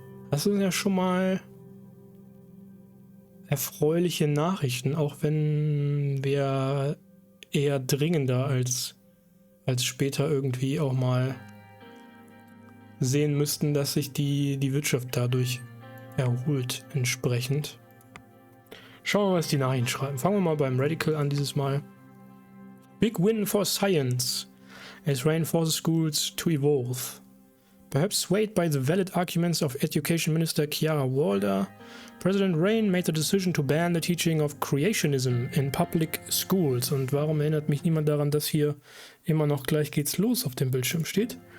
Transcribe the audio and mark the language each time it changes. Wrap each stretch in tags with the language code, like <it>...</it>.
<de>Das sind ja schon mal erfreuliche Nachrichten, auch wenn wir eher dringender als später irgendwie auch mal sehen müssten, dass sich die Wirtschaft dadurch erholt entsprechend. Schauen wir mal, was die Nachrichten schreiben. Fangen wir mal beim Radical an dieses Mal.</de> <en>Big win for science as Rayne forces schools to evolve. Perhaps swayed by the valid arguments of Education Minister Chiara Walder, President Rayne made the decision to ban the teaching of creationism in public schools.</en> <de>Und warum erinnert mich niemand daran, dass hier immer noch gleich geht's los auf dem Bildschirm steht?</de>